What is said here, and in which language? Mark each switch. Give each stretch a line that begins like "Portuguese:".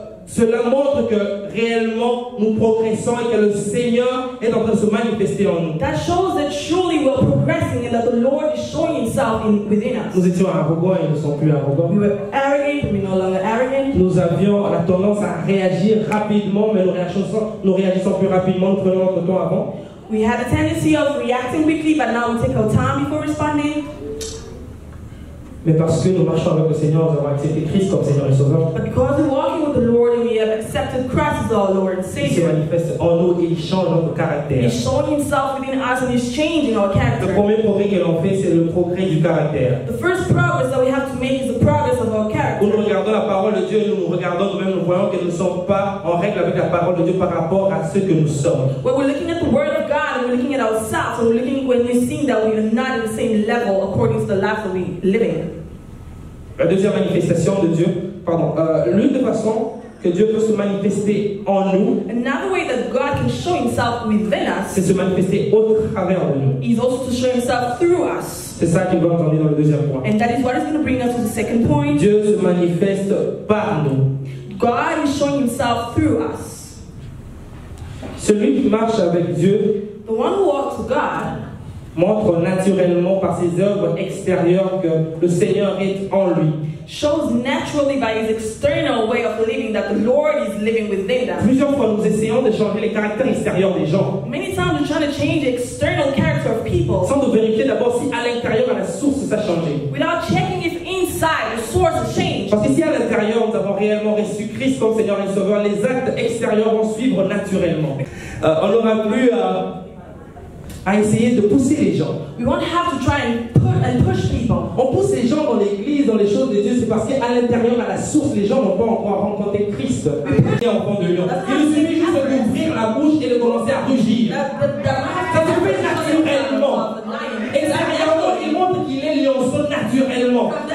French: Cela montre que réellement nous progressons et que le Seigneur est en train de se manifester en nous.
English: That shows that surely we're progressing and that the Lord is showing Himself within us.
French: Nous étions arrogants et nous ne sommes plus arrogants.
English: We were arrogant, we're no longer arrogant.
French: Nous avions la tendance à réagir rapidement, mais nous réagissons plus rapidement, nous prenons notre temps avant.
English: We had a tendency of reacting quickly, but now we take our time before responding.
French: Mais parce que nous marchons avec le Seigneur, nous avons accepté Christ comme Seigneur et Sauveur.
English: But because we're walking with the Lord and we have accepted Christ as our Lord and
French: Il se
English: Savior,
French: manifeste en nous et il change notre caractère.
English: He's showing Himself within us and He's changing our
French: Le
English: character.
French: premier progrès que l'on fait, c'est le progrès du caractère.
English: The first progress that we have to make is the progress of our character.
French: Quand nous regardons la parole de Dieu, nous regardons nous-mêmes, nous voyons que nous ne sommes pas en règle avec la parole de Dieu par rapport à ce que nous sommes.
English: When we're looking at the Word of God and we're looking at ourselves and when we're seeing that we are not in the same level according to the life that we're living.
French: La deuxième manifestation de Dieu, l'une des façons que Dieu peut se manifester en nous,
English: another way that God can show Himself within us,
French: c'est se manifester au travers de nous.
English: is also to show Himself through us.
French: C'est ça qu'il va entendre dans le deuxième point.
English: And that is what is going to bring us to the second point.
French: Dieu se manifeste par nous.
English: God is showing Himself through us.
French: Celui qui marche avec Dieu,
English: the one who walks with God,
French: montre naturellement par ses œuvres extérieures que le Seigneur est en lui.
English: Shows naturally by his external way of living that the Lord is living within them.
French: Plusieurs fois, nous essayons de changer les caractères extérieurs des gens.
English: Many times we're trying to change the external character of people.
French: Sans nous vérifier d'abord si à l'intérieur, à la source, ça a changé.
English: Without checking if inside the source has changed.
French: Parce que si à l'intérieur, nous avons réellement reçu Christ comme Seigneur et Sauveur, les actes extérieurs vont suivre naturellement. On n'aura plus à essayer de pousser les gens.
English: We won't have to try and push people.
French: On pousse les gens dans l'église, dans les choses de Dieu, c'est parce qu'à l'intérieur, à la source, les gens n'ont pas encore rencontré Christ. Il suffit juste d'ouvrir la bouche et de commencer à rugir. Ça se fait naturellement. Extérieurement, il montre qu'il est lionceau naturellement.